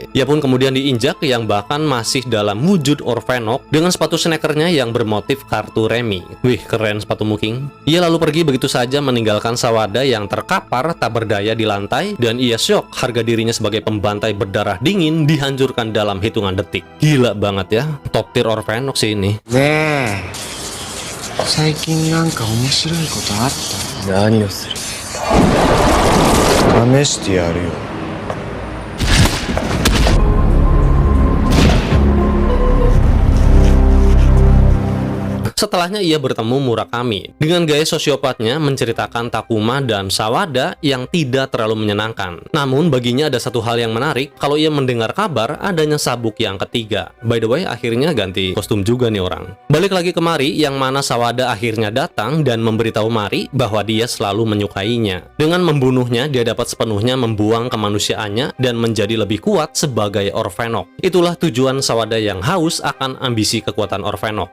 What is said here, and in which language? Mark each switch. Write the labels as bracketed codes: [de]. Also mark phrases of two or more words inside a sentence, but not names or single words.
[id] Ia pun kemudian diinjak yang bahkan masih dalam wujud Orphanok dengan sepatu sneakernya yang bermotif kartu remi. Wih, keren sepatu King. Ia lalu pergi begitu saja meninggalkan Sawada yang terkapar tak berdaya di lantai, dan ia syok harga dirinya sebagai pembantai berdarah dingin dihancurkan dalam hitungan detik. Gila banget ya, [en] top tier [id] Orphanok sih ini. [ja] ねえ、最近なんか面白いことあった？何をする？試してやるよ。 [id] Setelahnya ia bertemu Murakami. Dengan gaya sosiopatnya menceritakan Takuma dan Sawada yang tidak terlalu menyenangkan. Namun baginya ada satu hal yang menarik kalau ia mendengar kabar adanya sabuk yang ketiga. [en] By the way, [id] akhirnya ganti kostum juga nih orang. Balik lagi ke Mari, yang mana Sawada akhirnya datang dan memberitahu Mari bahwa dia selalu menyukainya. Dengan membunuhnya, dia dapat sepenuhnya membuang kemanusiaannya dan menjadi lebih kuat sebagai Orphanok. Itulah tujuan Sawada yang haus akan ambisi kekuatan Orphanok.